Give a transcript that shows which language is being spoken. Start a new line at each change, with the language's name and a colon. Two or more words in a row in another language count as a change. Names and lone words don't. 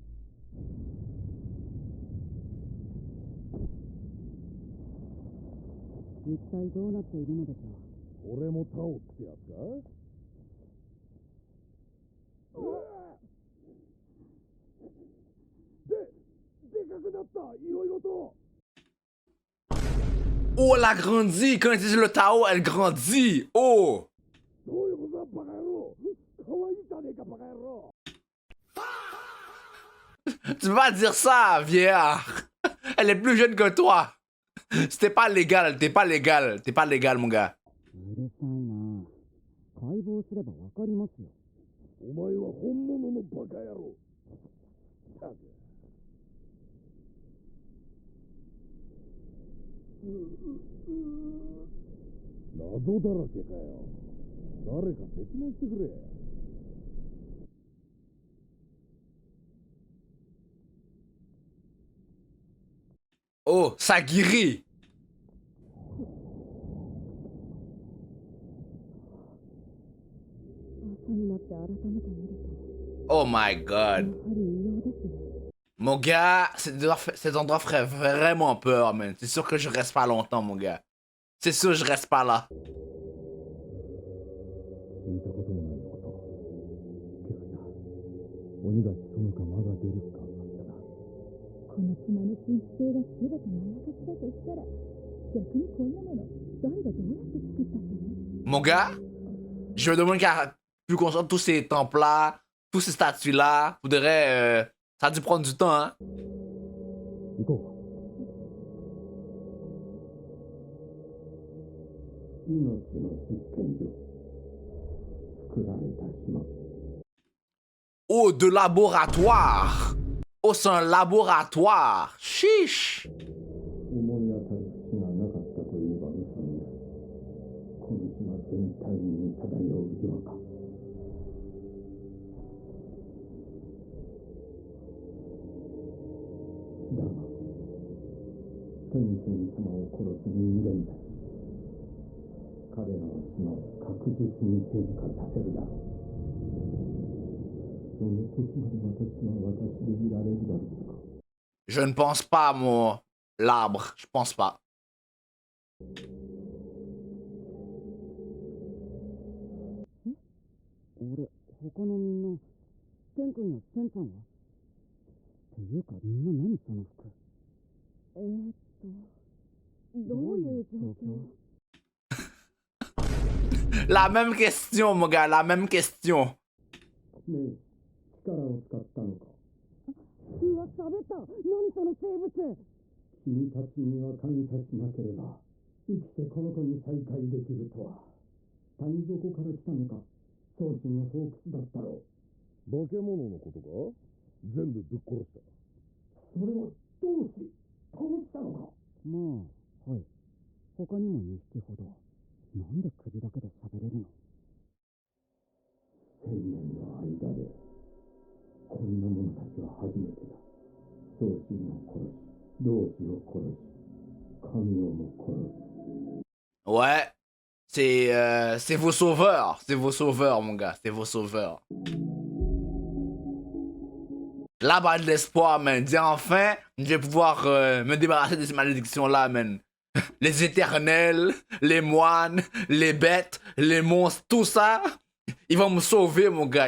Japanese: 一体どうなっているのでしょう。これもタオってやつか。でかくなった、いろいろと。
French: Oh, elle a grandi. Quand elle utilise le Tao, elle grandit. Oh!
Japanese: どういうことだ、バカ野郎。かわいいじゃねえか、バカ野郎。
French: Tu peux pas dire ça, vieillard. Elle est plus jeune que toi. C'était pas légal, t'es pas légal. T'es pas légal, mon gars.
Japanese: うるさいな。解剖すればわかりますよ。お前は本物のバカ野郎。たく。謎だらけかよ。誰か説明してくれ。
French: Oh, ça guérit.
English: Oh my god.
French: Mon gars, cet endroit ferait vraiment peur, man. C'est sûr que je reste pas longtemps, mon gars. C'est sûr, je reste pas là.
Japanese: 聞いたこともないこと。けどや、鬼が潜むか間が出るかあったな。この島の神秘性が全てまやかしだとしたら、逆にこんなもの、誰がどうやって作ったっての？
French: Mon gars, je me demande qui a pu construire tous ces temples-là, tous ces statues-là. Faudrait, ça a dû prendre du temps, hein.
Japanese: 行こう。命の実験所。作られた島。
French: Oh, de laboratoire. Oh, c'est un laboratoire. Chiche.
Japanese: 思い当たる節がなかったといえば嘘になる。この島全体に漂う違和感。だが、天神様を殺す人間たち。彼らは島を確実に変化させるだろう。その時まで私は私でいられるだろうか。
French: Je ne pense pas, mon l'arbre. Je pense pas.
Japanese: 俺、他のみんな、セン君やセンちゃんは？っていうか、みんな何その服？どういう状況？
French: La même question, mon gars. La même question.
Japanese: ねえ、力を使ったのか？ うわ、喋った。何その生物。君たちには感謝しなければ、生きてこの子に再会できるとは。谷底から来たのか。宗信の巣窟だったろう。化け物のことか？全部ぶっ殺した。それはどうして殺したのか。まあ、はい。他にも2匹ほど。なんで首だけで喋れるの。1000年の間でこんな者たちは初めてだ。宗信を殺し、同志を殺し、神をも殺す。
French: Ouais, c'est vos sauveurs, mon gars, c'est vos sauveurs. La balle de l'espoir, man. Dis enfin, je vais pouvoir me débarrasser de ces malédictions-là, man. Les éternels, les moines, les bêtes, les monstres, tout ça, ils vont me sauver, mon gars.